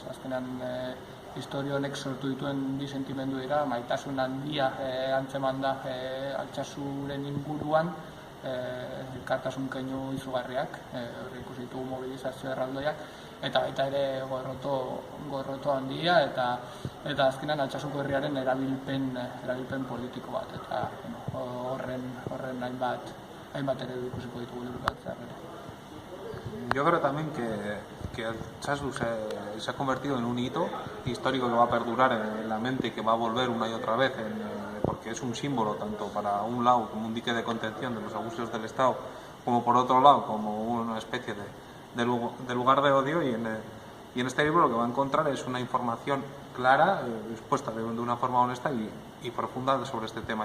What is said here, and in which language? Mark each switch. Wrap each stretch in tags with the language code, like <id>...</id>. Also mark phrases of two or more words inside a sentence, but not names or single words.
<eu>Azkenan historia honek sortu dituen bi sentimendu dira, maitasun handia antzeman da Altsasuren inguruan, elkartasun keinu izugarriak, horri ikusi ditugu mobilizazio erraldoiak, eta baita ere gorroto handia eta azkenan Altsasuko herriaren erabilpen politiko bat, eta horren hainbat ere ikusiko ditugu liburu bat.</eu> <es>Yo creo también que Altsasu se ha convertido en un hito histórico que va a perdurar en la mente y que va a volver una y otra vez, porque es un símbolo tanto para un lado como un dique de contención de los abusos del Estado, como por otro lado como una especie de lugar de odio, y en este libro lo que va a encontrar es una información clara, expuesta de una forma honesta y profunda sobre este tema.</es>